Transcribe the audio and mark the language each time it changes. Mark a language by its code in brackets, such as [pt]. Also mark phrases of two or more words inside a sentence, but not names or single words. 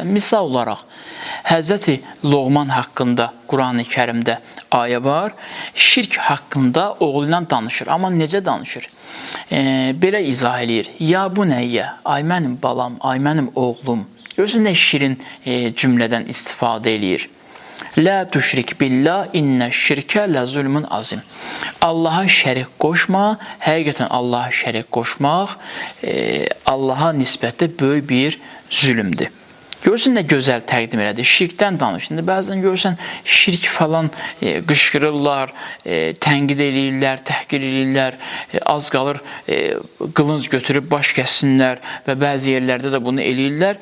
[az] Misal olaraq, Həzrəti Loğman haqqında Quran-ı Kərimdə ayə var, şirk haqqında oğlu ilə danışır. Amma necə danışır? Belə izah eləyir. [ar] يا بني? [az] Ay mənim balam, ay mənim oğlum. Görürsün nə şirin cümlədən istifadə eləyir. [ar] لا تشرك بالله إن الشرك لظلم عظيم. [az] Allah'a şərik qoşma, həqiqətən Allah'a şərik qoşmaq Allah'a nisbətdə böyük bir zülmdür. Görürsən nə gözəl təqdim elədi. Şirkdən danışında bəzən görürsən şirk falan qışqırırlar, tənqid eləyirlər, təhqir eləyirlər, az qalır qılınc götürüb baş kəssinlər və bəzi yerlərdə də bunu eləyirlər.